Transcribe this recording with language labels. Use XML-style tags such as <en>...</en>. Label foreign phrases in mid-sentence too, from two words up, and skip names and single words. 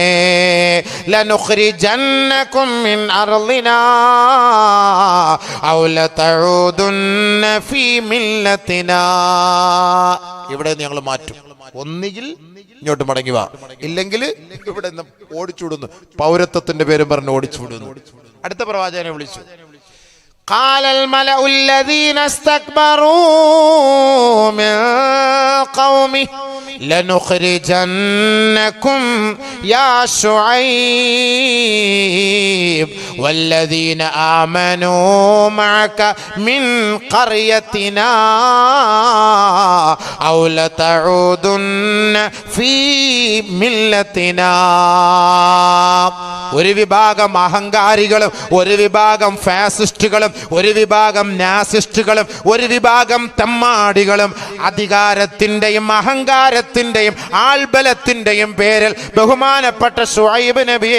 <ar>لنخرجنكم من أرضنا أو لتعودن في ملتنا.</ar> <ml>ഇവിടെ നിന്ന് ഞങ്ങൾ മാറ്റും, ഒന്നുകിൽ ഇങ്ങോട്ട് മടങ്ങി വാ, ഇല്ലെങ്കിൽ ഇവിടെ നിന്ന് ഓടിച്ചുവിടുന്നു, പൗരത്വത്തിന്റെ പേരും പറഞ്ഞ് ഓടിച്ചുവിടുന്നു. അടുത്ത പ്രവാചകനെ വിളിച്ചു.</ml> <ar>قال الملأ الذين استكبروا من قومه لنخرجنكم يا شعيب والذين آمنوا معك من قريتنا أو لتعودن في ملتنا.</ar> <ml>ഒരു വിഭാഗം അഹങ്കാരികളും ഒരു വിഭാഗം ഫാസിസ്റ്റുകളും ഒരു വിഭാഗം നാസിസ്റ്റുകളും ഒരു വിഭാഗം തെമ്മാടികളും അധികാരത്തിന്റെയും അഹങ്കാരത്തിന്റെയും ആൾബലത്തിന്റെയും പേരിൽ ബഹുമാനപ്പെട്ട ശുഐബ് നബിയെ</ml>